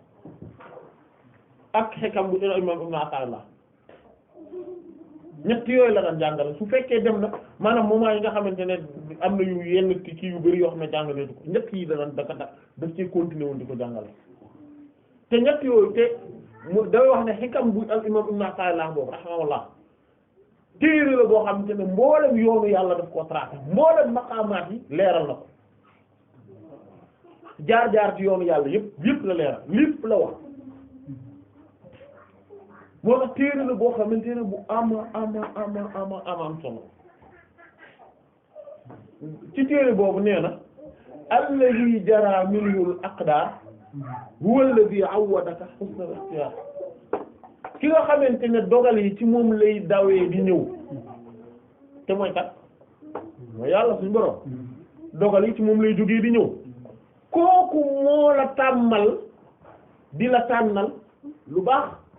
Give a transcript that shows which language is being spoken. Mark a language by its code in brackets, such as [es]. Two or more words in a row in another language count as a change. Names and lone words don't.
[wo] ak xikam bu imam Ibn Ata'illah ñett yooyu la daan jàngale su fekkee dem na maanaam moment yi nga xamante ne am na yu yenn kii yu bari yoo xam ne jàngaleetu ko ñett yi da daan daf ci continuer woon di ko jàngale te ñett yooyu te mu day wax ne xikam bu al imam Ibn Ata'illah boobu rahimahullah téere la boo xamante ne mboolem yoonu yàlla daf koo tracé mboolem maqaamaat yi leeral na ko jaar ci yoonu yàlla yëpp la leeral lépp la wax moo tax téere la boo xamante ne bu ama solo ci téere boobu nee na [ar] الذي جرت منه الأقدار هو الذي عودك حسن الاختيار [wo] ki nga xamante ne dogal yi ci moom lay dawee di ñëw te mooy kat mooy yàlla suñu borom dogal yi ci moom lay jógee di ñëw kooku moo la tàmmal di la tànnal lu baax